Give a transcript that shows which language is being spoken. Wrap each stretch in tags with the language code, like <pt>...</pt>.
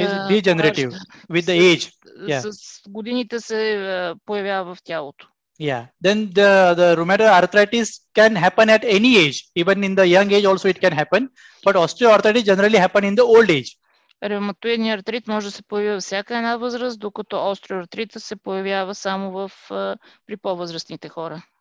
<en>degenerative with the age.</en> <bg>С годините се появява в тялото.</bg> <en>Yeah, then the rheumatoid arthritis can happen at any age, even in the young age also it can happen, but osteoarthritis generally happen in the old age.</en> <bg>Ревматоидният артрит може да се появи във всяка една възраст, докато остеоартрита се появява само при по-възрастните хора.</bg>